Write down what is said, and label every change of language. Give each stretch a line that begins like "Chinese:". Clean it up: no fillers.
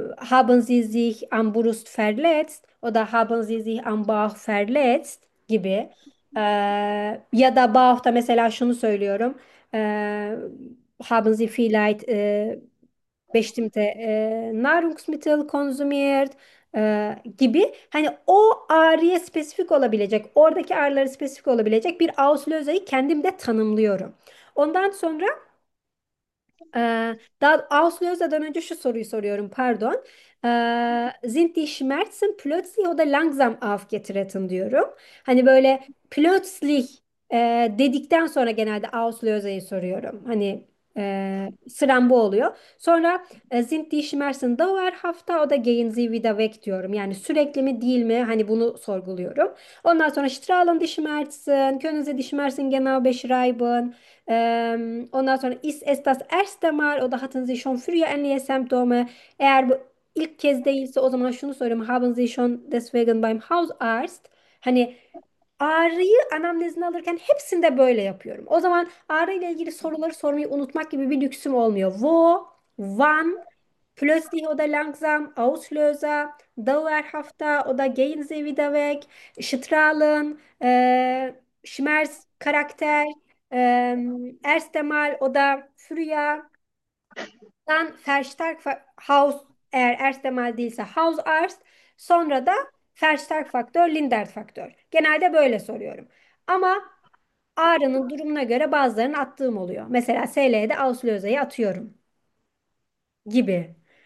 German: Haben Sie sich am Brust verletzt?
Turkish: O da
German: haben Sie sich am Bauch verletzt?
Turkish: Gibi. Ya da Bauch'ta mesela şunu söylüyorum.
German: Haben Sie vielleicht bestimmte Nahrungsmittel konsumiert
Turkish: gibi. Hani o ağrıya spesifik olabilecek, oradaki ağrılara spesifik olabilecek bir Auslöser'i kendim de tanımlıyorum. Ondan sonra daha Auslöser'den önce şu soruyu soruyorum, pardon.
German: Sind die Schmerzen plötzlich oder langsam aufgetreten
Turkish: diyorum. Hani böyle plötzlich dedikten sonra genelde Auslöser'i soruyorum. Hani sıram bu oluyor. Sonra
German: sind die Schmerzen dauerhaft oder gehen sie wieder weg
Turkish: diyorum. Yani sürekli mi değil mi? Hani bunu sorguluyorum. Ondan sonra
German: strahlen die Schmerzen, können sie die Schmerzen genau beschreiben. Ondan sonra ist es das erste Mal oder hatten sie schon früher ähnliche Symptome?
Turkish: Eğer bu ilk kez değilse o zaman şunu soruyorum.
German: Haben sie schon deswegen beim Hausarzt?
Turkish: Hani ağrıyı anamnezine alırken hepsinde böyle yapıyorum. O zaman ağrı ile ilgili soruları sormayı unutmak gibi bir lüksüm olmuyor.
German: Wo, wann, plötzlich oder langsam, Auslöser, dauerhafta oder gehen Sie wieder weg, strahlen, Schmerz, Charakter, erste Mal oder früher, dann verstärkt Haus,
Turkish: eğer
German: erste Mal
Turkish: değilse
German: Hausarzt,
Turkish: sonra da
German: Verstärkt Faktör, Lindert Faktör.
Turkish: Genelde böyle soruyorum. Ama ağrının durumuna göre bazılarını attığım oluyor. Mesela SL'de Auslöser'i atıyorum gibi.